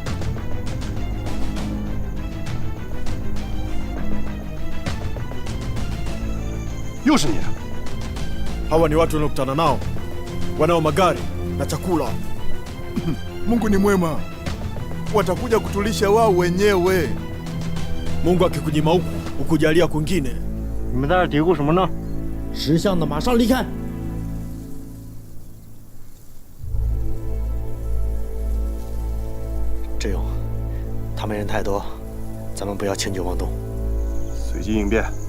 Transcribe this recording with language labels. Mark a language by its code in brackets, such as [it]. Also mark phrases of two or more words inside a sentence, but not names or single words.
[zh] 又是你！ [sw] Hawa ni watu wanaokutana nao, wanao magari na chakula. Mungu ni mwema, watakuja kutulisha wao wenyewe. Mungu akikunyima huku, ukujalia kwingine. [zh] 你们在这嘀咕什么呢？识相的马上离开。志勇，他们人太多，咱们不要轻举妄动，随机应变。